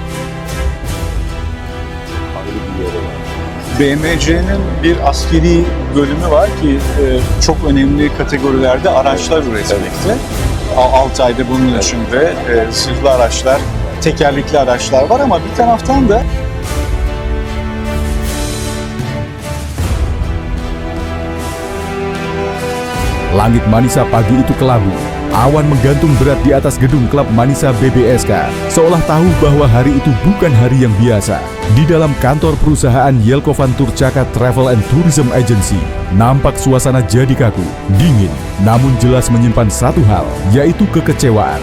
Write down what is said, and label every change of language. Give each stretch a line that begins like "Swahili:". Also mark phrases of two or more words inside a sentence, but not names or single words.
Turkish: BMC'nin bir askeri bölümü var ki çok önemli kategorilerde araçlar üretmekte. Altay'da bunun içinde zırhlı araçlar, tekerlekli araçlar var ama bir taraftan da
Indonesian: Langit Manisa pagi itu kelabu. Awan menggantung berat di atas gedung klub Manisa BBSK, seolah tahu bahwa hari itu bukan hari yang biasa. Di dalam kantor perusahaan Yelkovan Turčaka Travel and Tourism Agency, nampak suasana jadi kaku, dingin, namun jelas menyimpan satu hal, yaitu kekecewaan.